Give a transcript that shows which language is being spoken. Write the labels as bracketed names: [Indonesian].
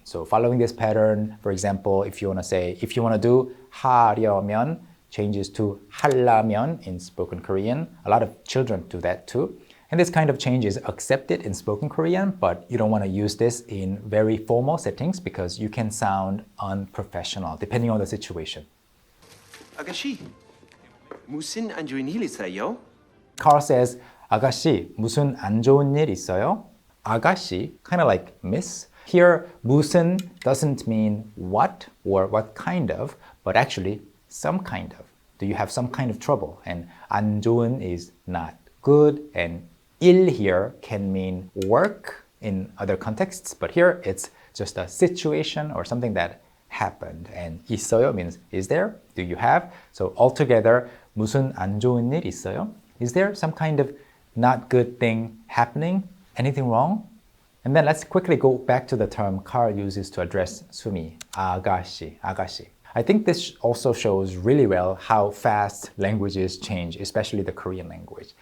[English] So following this pattern, for example, if you want to do 하려면, changes to 하려면 in spoken Korean. A lot of children do that too. And this kind of change is accepted in spoken Korean, but you don't want to use this in very formal settings because you can sound unprofessional depending on the situation. [Korean] 아가씨, 무슨 안 좋은 일 있어요? [English] Carl says, [Korean] 아가씨, 무슨 안 좋은 일 있어요? [English] 아가씨, kind of like miss. Here, 무슨 doesn't mean what or what kind of, but actually some kind of. Do you have some kind of trouble? And [Korean] 안 좋은 [English] is not good, and 일 here can mean work in other contexts, but here it's just a situation or something that happened. And 있어요 means is there? Do you have? So altogether, [Korean] 무슨 안 좋은 일 있어요? [English] Is there some kind of not good thing happening? Anything wrong? And then let's quickly go back to the term Carl uses to address Sumi, 아가씨, 아가씨. I think this also shows really well how fast languages change, especially the Korean language.